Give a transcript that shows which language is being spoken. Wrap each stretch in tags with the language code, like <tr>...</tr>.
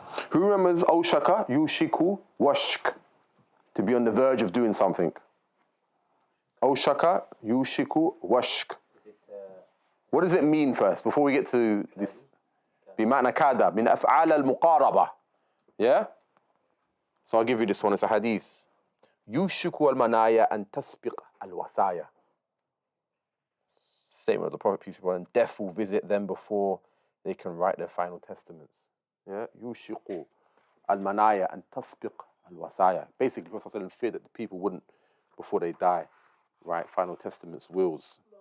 <en>Who remembers Oshaka, Yushiku, Washk? To be on the verge of doing something. Oshaka, Yushiku, Washk. What does it mean first, before we get to this?</en> <ar>بمعنى كاد من أفعال المقاربة.</ar> <en>Yeah? So I'll give you this one. It's a hadith.</en> <ar>يوشك المنايا أن تسبق الوصايا.</ar> <en>statement of the Prophet, peace be upon him, death will visit them before they can write their final testaments.</en> <ar>Yeah, yushiqu al-manaya and tasbiq al-wasaya.</ar> <en>Basically, Prophet ﷺ feared that the people wouldn't, before they die, write final testaments, wills.</en>